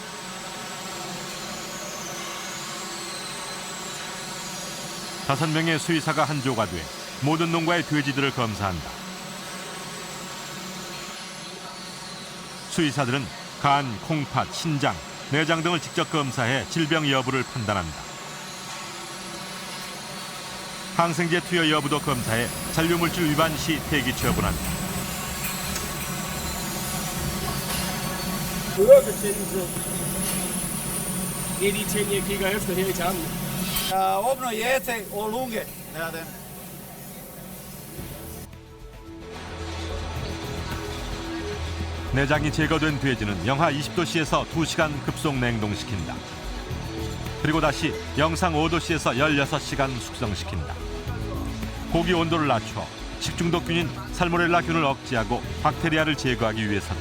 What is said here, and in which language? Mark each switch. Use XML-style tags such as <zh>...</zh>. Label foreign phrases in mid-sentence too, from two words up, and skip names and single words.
<ko>다섯 명의 수의사가 한 조가 돼 모든 농가의 돼지들을 검사한다. 수의사들은 간, 콩팥, 신장, 내장 등을 직접 검사해 질병 여부를 판단한다. 항생제 투여 여부도 검사해 잔류물질 위반 시 대기 처분한다.</ko> <da>Hørebetændelse. Det er de ting, jeg kigger efter her i tarmen. Jeg åbner hjertet og lunge. Ja, den.</da> <ko>내장이 제거된 돼지는 영하 20도씨에서 2시간 급속 냉동시킨다. 그리고 다시 영상 5도씨에서 16시간 숙성시킨다. 고기 온도를 낮춰 식중독균인 살모넬라균을 억제하고 박테리아를 제거하기 위해서다.</ko>